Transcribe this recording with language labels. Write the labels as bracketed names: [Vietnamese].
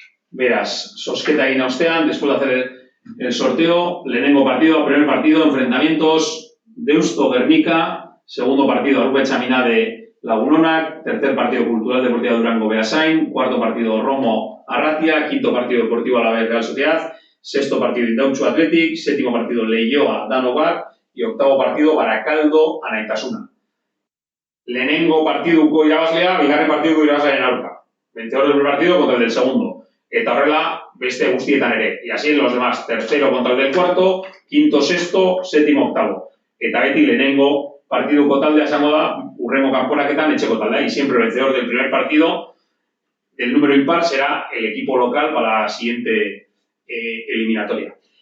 [Basque] Beraz, zozketa egin ostean, [Spanish] después de hacer el sorteo, lehenengo partido, primer partido, enfrentamientos, Deusto Guernica, segundo partido, Aruba Etxamina de Lagunonak, tercer partido, Cultural Deportiva Durango Beasain, cuarto partido, Romo Arratia, quinto partido, Deportivo Alavés Real Sociedad, sexto partido, Indautxu Athletic, séptimo partido, Leioa Dano Bat, y octavo partido, Barakaldo Anaitasuna. [Basque] Lehenengo partiduko irabazlea, bigarren partiduko irabazlearen aurka. [Spanish] Vencedor del primer partido contra el del segundo. [Basque] Eta horrela, beste guztietan ere. [Spanish] Y así en los demás, tercero contra el del cuarto, quinto, sexto, séptimo, octavo. [Basque] Eta beti lehenengo partiduko taldea esango da, hurrengo kanporaketan etxeko taldea. [Spanish] Y siempre el vencedor del primer partido, del número impar, será el equipo local para la siguiente eliminatoria.